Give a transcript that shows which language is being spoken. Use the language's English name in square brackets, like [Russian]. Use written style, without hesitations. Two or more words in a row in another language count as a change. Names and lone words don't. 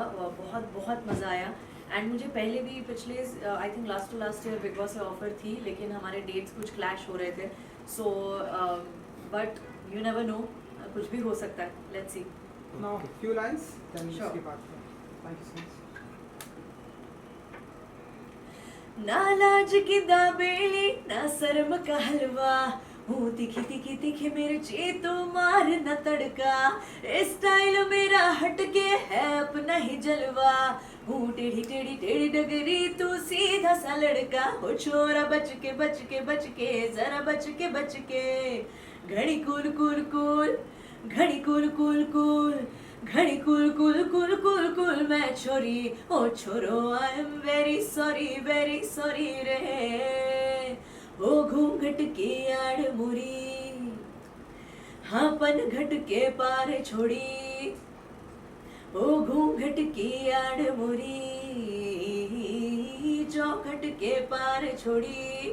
[Hindi] बहुत बहुत मज़ा आया. एंड मुझे पहले भी पिछले [English] I think last to last year Bigg Boss [Hindi] से ऑफर थी, लेकिन हमारे डेट्स कुछ क्लैश हो रहे थे. [English] so but you never know, [Hindi] कुछ भी हो सकता है. [English] let's see. now few lines then Sure. [Hindi] इसके बाद [English] thank you so much. [Hindi] ना लाज की दाबेली ना शर्म का हलवा हूँ तीखी तीखी तीखी मिर्ची तो मार न तड़का. स्टाइल मेरा हटके है अपना ही जलवा. हूँ टेढ़ी टेढ़ी टेढ़ी डगरी तू सीधा सा लड़का. हो छोरा बच के बच के बच के जरा बच के बच के. घड़ी कूल कूल कूल घड़ी कूल कूल कूल घड़ी कुल कुल कुल कुल कुल मैं छोरी. ओ छोरो [English] I am very sorry [Hindi] रे. ओ घूंघट की आड़ मुरी हाँ पन घट के पार छोड़ी. ओ घूंघट की आड़ मुरी चौखट के पार छोड़ी.